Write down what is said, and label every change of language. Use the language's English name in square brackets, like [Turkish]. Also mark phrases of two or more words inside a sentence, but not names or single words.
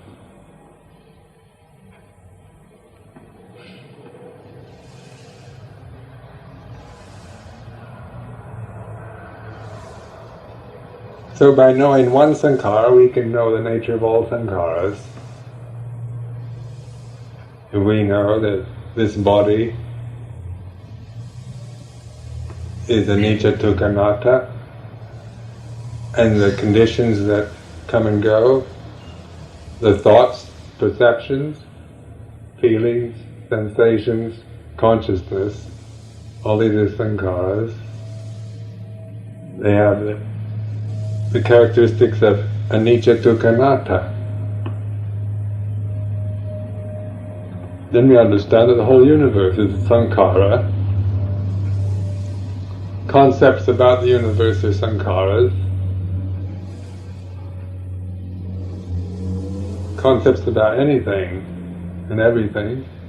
[English] So by knowing one sankhara, we can know the nature of all sankharas. And we know that this body is [Pali] anicca, dukkha, anatta, [English] and the conditions that come and go, the thoughts, perceptions, feelings, sensations, consciousness, all these are sankharas. They have the characteristics of [Pali] anicca, dukkha, anatta. [English] Then we understand that the whole universe is sankhara. Concepts about the universe are sankharas. Concepts about anything and everything.